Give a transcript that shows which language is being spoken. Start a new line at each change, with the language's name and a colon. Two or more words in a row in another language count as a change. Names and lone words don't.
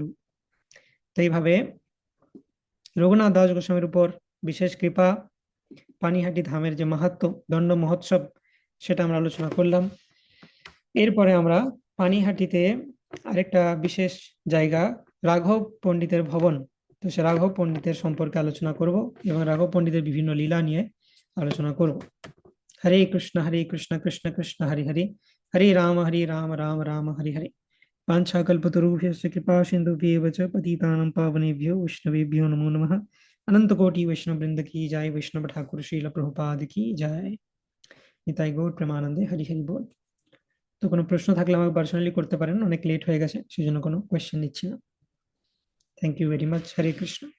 Bangla: তো এইভাবে রঘুনাথ দাস গোস্বামীর উপর বিশেষ কৃপা, পানিহাটি ধামের যে মাহাত্ম্য, দণ্ড মহোৎসব, সেটা আমরা আলোচনা করলাম। এরপরে আমরা পানিহাটিতে আরেকটা বিশেষ জায়গা, রাঘব পণ্ডিতের ভবন, তো সে রাঘব পণ্ডিতের সম্পর্কে আলোচনা করব এবং রাঘব পণ্ডিতের বিভিন্ন লীলা নিয়ে আলোচনা করব।
Sanskrit: হরে কৃষ্ণ কৃষ্ণ কৃষ্ণ হরে হরে, হরে রাম রাম রাম হরে হরে। वाञ्छाकल्पतरुभ्यश्च कृपा सिन्धुभ्येव च पतितानां पावनेभ्यो वैष्णवेभ्यो नमो नमः।
Hindi: अनंत कोटि वैष्णव वृंद की जय, वैष्णव ठाकुर श्रील प्रभुपाद की जय।
Bangla: নিতাই গৌর প্রেমানন্দে হরি হরি বল। তো কোনো প্রশ্ন থাকলে আমাকে পার্সোনালি করতে পারেন, অনেক লেট হয়ে গেছে, সেজন্য কোনো কোয়েশ্চেন নিচ্ছি না।
English: Thank you very much.
Sanskrit: হরে কৃষ্ণ।